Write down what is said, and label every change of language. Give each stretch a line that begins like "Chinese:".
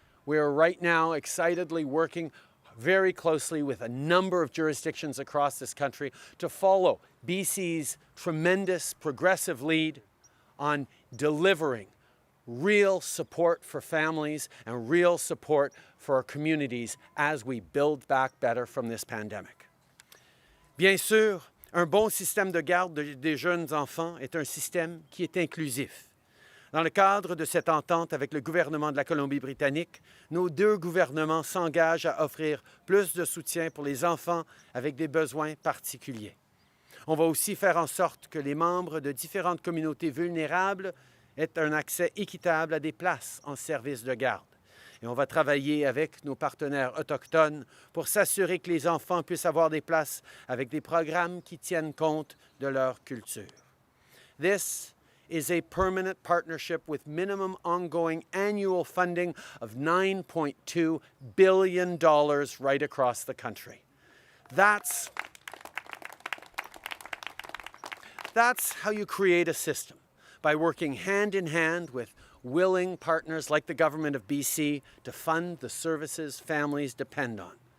English: We are right now excitedly working very closely with a number of jurisdictions across this country to follow BC's tremendous progressive lead on delivering real support for families and real support for our communities as we build back better from this pandemic.
French: Bien sûr, un bon système de garde des jeunes enfants est un système qui est inclusif. Dans le cadre de cette entente avec le gouvernement de la Colombie-Britannique, nos 2 gouvernements s'engagent à offrir plus de soutien pour les enfants avec des besoins particuliers. On va aussi faire en sorte que les membres de différentes communautés vulnérables aient un accès équitable à des places en service de garde. Et on va travailler avec nos partenaires autochtones pour s'assurer que les enfants puissent avoir des places avec des programmes qui tiennent compte de leur culture.
English: This is a permanent partnership with minimum ongoing annual funding of $9.2 billion right across the country. That's how you create a system, by working hand in hand with willing partners like the government of BC to fund the services families depend on.